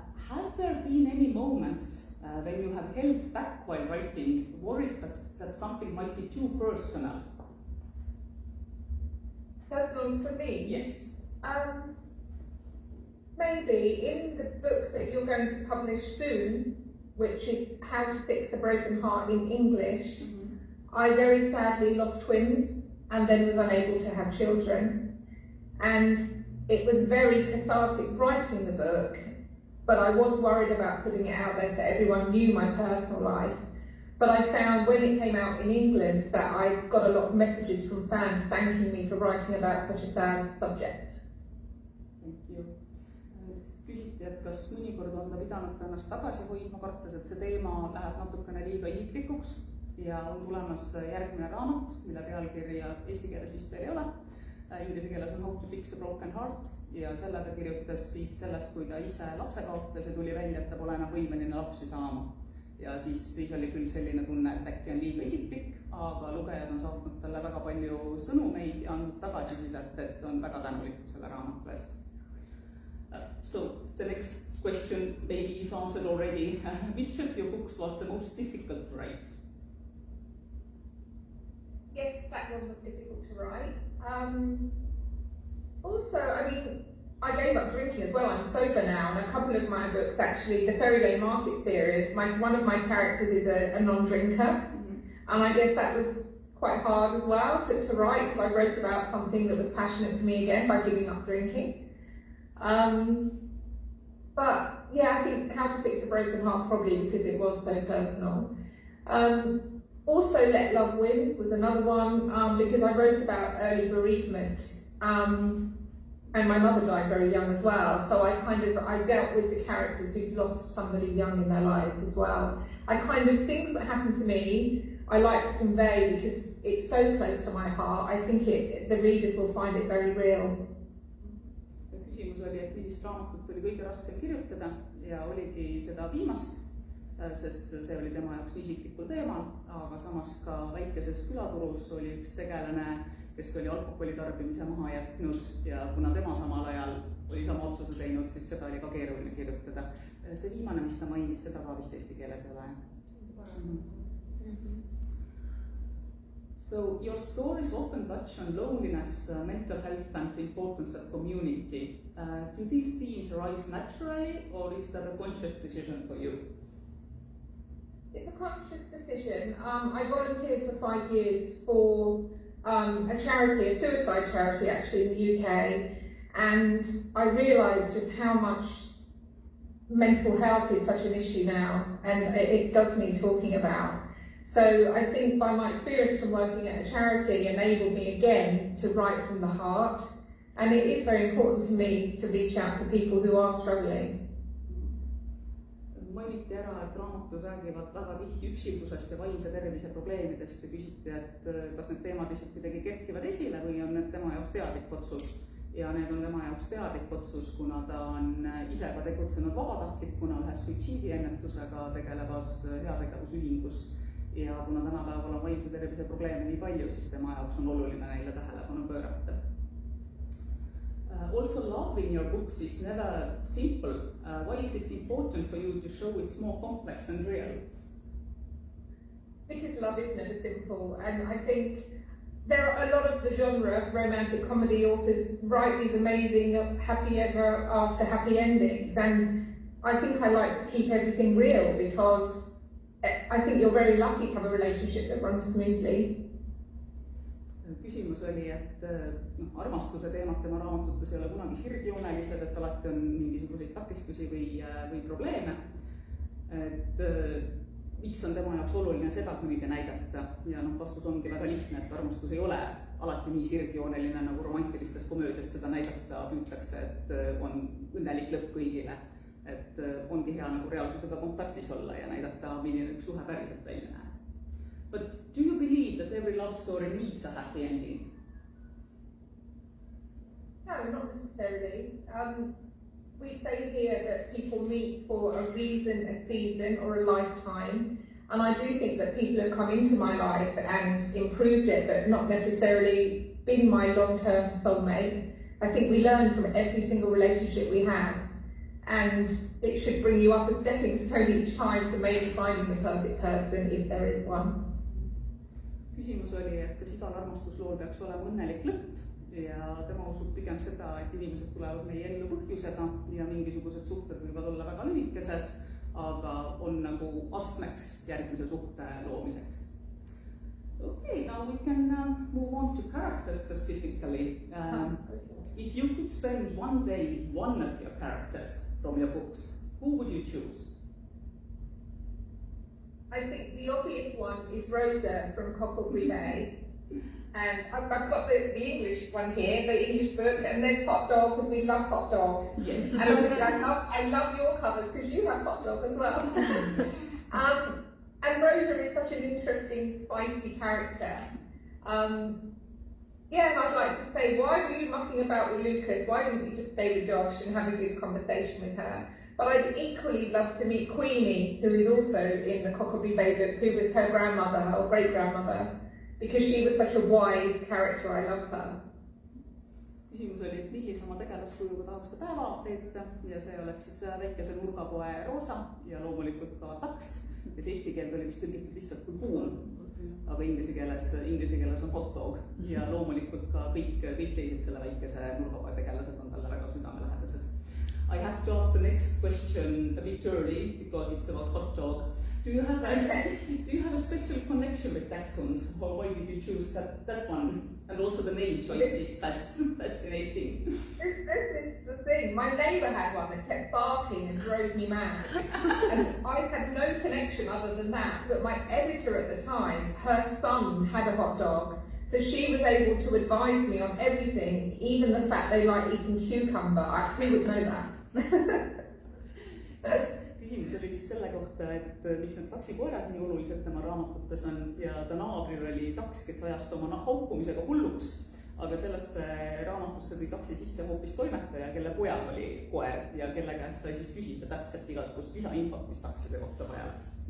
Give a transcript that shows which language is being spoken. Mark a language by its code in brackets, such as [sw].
[en] Have there been any moments when you have held back while writing, worried that something might be too personal? Personal for me? Yes. Maybe in the book that you're going to publish soon, which is How to Fix a Broken Heart in English, I very sadly lost twins and then was unable to have children. And it was very cathartic writing the book, but I was worried about putting it out there so everyone knew my personal life. But I found when it came out in England that I got a lot of messages from fans thanking me for writing about such a sad subject. Thank you. [et] Küsiti, et kas mõnikord on ta pidanud ennast tagasi hoidma, kartes, et see teema läheb natukene liiga isiklikuks ja on tulemas järgmine raamat, mille pealkirja eesti keeles vist veel ei ole. Inglise keeles on How to Fix a Broken Heart ja selle ta kirjutas siis sellest, kui ta ise lapse kaotas ja tuli välja, et ta pole enam võimeline lapsi saama. Ja siis oli küll selline tunne, et äkki on liiga isiklik, aga lugejad on saatnud talle väga palju sõnumeid ja andnud tagasisidet, et on väga tänulikud selle raamatu eest. [en] So the next question maybe is answered already. Which of your books was the most difficult to write? Yes, that one was difficult to write. Also, I mean, I gave up drinking as well. I'm sober now, and a couple of my books, actually, the Fairy Lane Market series, one of my characters is a non-drinker, and I guess that was quite hard as well to write, because I wrote about something that was passionate to me again by giving up drinking. But yeah, I think How to Fix a Broken Heart probably because it was so personal. Also, Let Love Win was another one because I wrote about early bereavement. And my mother died very young as well, so I dealt with the characters who'd lost somebody young in their lives as well. Things that happened to me, I like to convey because it's so close to my heart. I think the readers will find it very real. [et] Küsimus oli, et millist raamatut oli kõige raskem kirjutada ja oligi seda viimast, sest see oli tema jaoks isiklikul teemal, aga samas ka väikeses külaturus oli üks tegelane, kes oli alkoholi tarbimise maha jätnud ja kuna tema samal ajal oli sama otsuse teinud, siis seda oli ka keeruline kirjutada. See viimane, mis ta mainis, seda ka vist eesti keeles ei ole. [en] So your stories often touch on loneliness, mental health and the importance of community. Do these themes arise naturally or is that a conscious decision for you? It's a conscious decision. I volunteered for 5 years for a charity, a suicide charity actually in the UK, and I realised just how much mental health is such an issue now, and it does need talking about. So I think by my experience from working at a charity enabled me again to write from the heart, and it is very important to me to reach out to people who are struggling. [et] Mainiti ära, et raamatud räägivad väga tihti üksiklusest ja vaimse tervise probleemidest ja küsiti, et kas need teemad lihtsalt kuidagi kerkivad esile või on need tema jaoks teadlik otsus. Ja need on tema jaoks teadlik otsus, kuna ta on ise ka tegutsenud vabatahtlikuna ühes suitsiidiennetusega tegelevas heategevusühingus. Ja kuna tänapäeval on vaimse tervise probleeme nii palju, siis tema jaoks on oluline neile tähelepanu pöörata. [en] Also, love in your books is never simple. Why is it important for you to show it's more complex and real? Because love is never simple, and I think there are a lot of the genre of romantic comedy authors write these amazing happy ever after happy endings, and I think I like to keep everything real because I think you're very lucky to have a relationship that runs smoothly. [et] Küsimus oli, et armastuse teemad tema raamatutes ei ole kunagi sirgjoonelised, et alati on mingisuguseid takistusi või probleeme. Et miks on tema jaoks oluline seda kõige näidata ja vastus ongi väga lihtne, et armastus ei ole alati nii sirgjooneline nagu romantilistes komöödias seda näidata püütakse, et on õnnelik lõpp kõigile. Et ongi hea nagu reaalsusega kontaktis olla ja näidata, milline üks suhe päriselt välja näeb. [en] But do you believe that every love story needs a happy ending? No, not necessarily. We say here that people meet for a reason, a season, or a lifetime. And I do think that people have come into my life and improved it, but not necessarily been my long-term soulmate. I think we learn from every single relationship we have. And it should bring you up a stepping stone each time to maybe finding the perfect person, if there is one. [et] Küsimus oli, et kas igal armastuslool peaks olema õnnelik lõpp ja tema usub pigem seda, et inimesed tulevad meie ellu põhjusega ja mingisugused suhted võivad olla väga lühikesed, aga on nagu astmeks järgmise suhte loomiseks. [en] Okay, now we can move on to characters specifically. If you could spend one day with one of your characters from your books, who would you choose? I think the obvious one is Rosa from Cocklebury Bay. And I've got the English one here, the English book, and there's Hot Dog, because we love Hot Dog. Yes. And obviously I love your covers, because you have Hot Dog as well. And Rosa is such an interesting, feisty character. Yeah, and I'd like to say, why were you mucking about with Lucas? Why didn't you just stay with Josh and have a good conversation with her? But I'd equally love to meet Queenie, who is also in the Cocklebury Bay books, who was her grandmother, or great-grandmother, because she was such a wise character. I love her. [et] Küsimus oli, et millise oma tegelaskujuga tahaks ta päeva veeta ja see oleks siis väikese nurgapoe Rosa ja loomulikult ka Taks, kes eesti keelde oli vist tõlgitud lihtsalt kui kuul, aga inglise keeles on hot dog ja loomulikult ka kõik teised selle väikese nurgapoe tegelased on talle väga südamelähedased. [en] I have to ask the next question a bit early because it's about hot dog. Do you have a special connection with Dachshunds, or why did you choose that one? And also the name choice is fascinating. This is the thing. My neighbour had one that kept barking and drove me mad. And I had no connection other than that. But my editor at the time, her son had a hot dog. So she was able to advise me on everything, even the fact they like eating cucumber. Who would know that? [et] Küsimus oli siis selle kohta, et miks need taksikoerad nii olulised tema raamatutes on ja ta naabril oli taks, kes ajas ta oma haukumisega hulluks, aga sellesse raamatusse tõi taksi sisse hoopis toimetaja, kelle pojal oli koer ja kelle käest sai siis küsida täpselt igasugust lisainfot, mis takside kohta vaja läks.